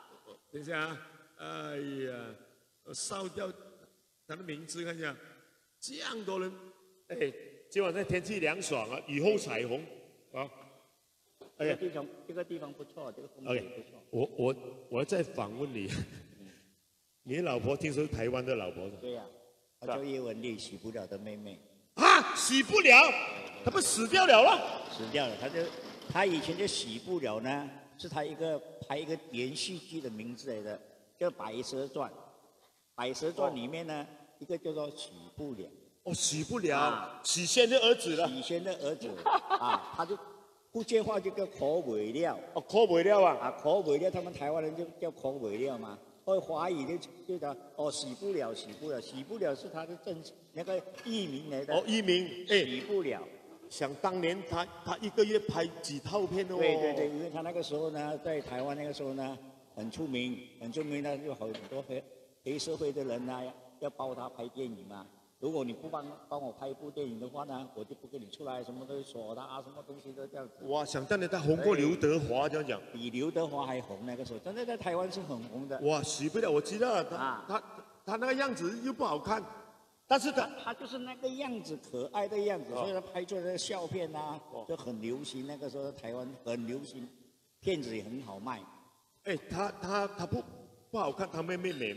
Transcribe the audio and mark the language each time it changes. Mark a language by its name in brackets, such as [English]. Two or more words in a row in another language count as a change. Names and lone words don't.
[Chinese] 等一下啊，哎呀，我燒掉他的名字，看一下，這樣多人。哎，今晚上天氣涼爽啊，雨後彩虹啊。這個地方不錯，這個風景不錯。我再訪問你，你老婆聽說是台灣的老婆？對呀。她叫葉文麗，洗不了的妹妹。啊，洗不了，她不死掉了了？死掉了，她以前就洗不了呢，是她拍一個連續劇的名字來的，叫《白蛇傳》。《白蛇傳》裡面呢，一個叫做洗不了。哦，洗不了，許仙的兒子了。許仙的兒子啊，他就福建話就叫口尾料。哦，口尾料啊。啊，口尾料，他們台灣人就叫口尾料嘛。或華語就叫洗不了是他的那個藝名來的。哦，藝名，哎，洗不了。想當年他一個月拍幾套片哦。對，因為他那個時候呢，在台灣那個時候呢，很出名呢，有很多黑社會的人呢，要幫他拍電影嘛。如果你不幫我拍一部電影的話呢，我就不跟你出來，什麼都鎖他啊，什麼東西都這樣子。哇，想當年他紅過劉德華，這樣講。比劉德華還紅那個時候，真的在台灣是很紅的。哇，洗不了，我知道他那個樣子又不好看，但是他就是那个样子，可爱的样子，所以他拍出来的笑片啊，就很流行。那个时候台湾很流行，片子也很好卖。哎，他不好看，他妹妹美吗？